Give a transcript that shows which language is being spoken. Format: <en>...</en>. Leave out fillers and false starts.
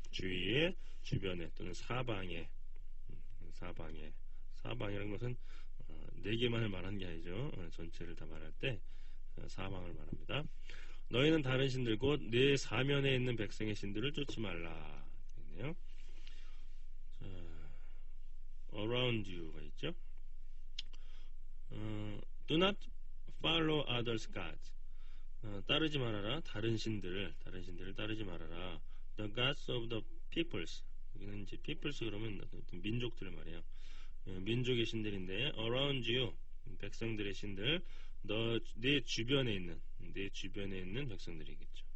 <ko>주위에, 주변에 또는 사방에, 사방이라는 것은 네 개만을 말하는 게 아니죠. 전체를 다 말할 때 사방을 말합니다. 너희는 다른 신들 곧 내 사면에 있는 백성의 신들을 쫓지 말라. 그랬네요. 자, around you가 있죠.</ko> <en>Do not follow others' gods.</en> <ko>따르지 말아라. 다른 신들을 따르지 말아라.</ko> <en>The gods of the peoples.</en> <ko>여기는 이제 peoples 그러면 어떤 민족들 말이에요. 민족의 신들인데 around you 백성들의 신들 내 주변에 있는 백성들이겠죠.</ko>